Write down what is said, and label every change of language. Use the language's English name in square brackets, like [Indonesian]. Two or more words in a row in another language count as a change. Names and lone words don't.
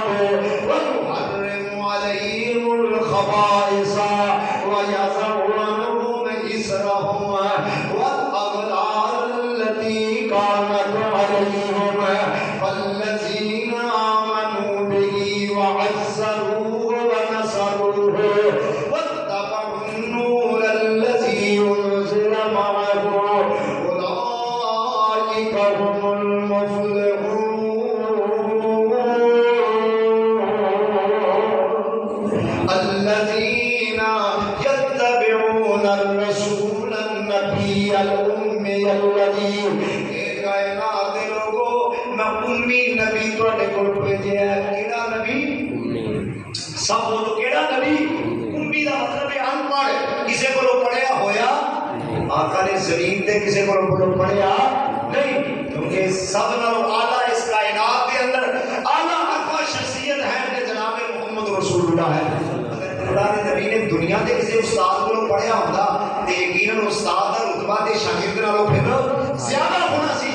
[Arabic] ويحرم عليهم الخبائث ويضع عنهم إصرهم والأغلال التي كانت عليهم فالذين آمنوا به وعزروه ونصروه واتبعوا النور الذي أنزل معه أولئك هم المفلحون. الذين يتبعون الرسول النبي الأمي الذي [Punjabi] کائنات دے لوگوں میں امی نبی تواڈے کول بھیجیا ہے. کیڑا نبی؟ سب بولو کیڑا نبی؟ امی دا مطلب ہے ان پڑھ. کسے کولوں پڑھیا ہویا؟ آقا نے زمین تے کسے کولوں پڑھیا نہیں، کیونکہ سب نالوں اعلیٰ اس کائنات کے اندر اعلیٰ ارفع شخصیت ہے کہ جناب محمد رسول اللہ ہے. [Urdu] خدا نے نبی نے دنیا کے کسی استاد کو پڑھیا ہوتا تو یقیناً استاد کا رتبہ [Punjabi] تے شاگرد نالوں پھر زیادہ ہونا سی.